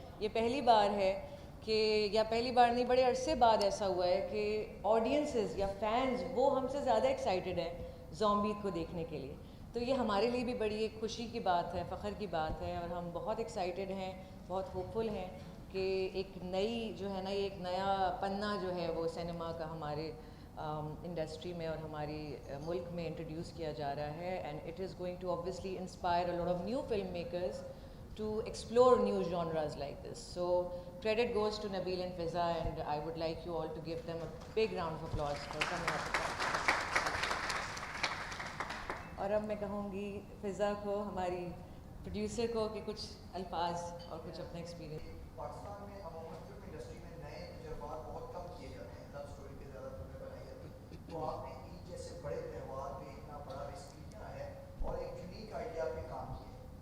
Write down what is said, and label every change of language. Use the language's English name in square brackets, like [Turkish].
[Urdu] یہ پہلی بار ہے کہ, یا پہلی بار نہیں, بڑے عرصے بعد ایسا ہوا ہے کہ آڈینسز یا فینز وہ ہم سے زیادہ ایکسائٹیڈ ہیں زومبی کو دیکھنے کے لیے. تو یہ ہمارے لیے بھی بڑی ایک خوشی کی بات ہے, فخر کی بات ہے, اور ہم بہت ایکسائٹیڈ ہیں, بہت ہوپ فل ہیں کہ ایک نئی جو ہے نا, ایک نیا پنا جو ہے وہ سینما کا ہمارے انڈسٹری میں اور ہماری ملک میں انٹروڈیوس کیا جا رہا ہے. [English] And it is going to obviously inspire a lot of new filmmakers to explore new genres like this. So credit goes to Nabil and Fiza, and I would like you all to give them a big round of applause for coming up with that. [Urdu] اور اب میں کہوں گی فضا کو, ہماری producer کو, کہ کچھ الفاظ اور کچھ اپنا ایکسپیرینس. پاکستان میں عموماً فلم انڈسٹری میں نئے تجربات بہت کم کیے جاتے ہیں, لو اسٹوری پہ زیادہ فلمیں بنائی جاتی ہیں. تو آپ نے عید جیسے بڑے تہوار پہ اتنا بڑا رسک لیا ہے اور ایک یونیک آئیڈیا پہ کام کیا ہے.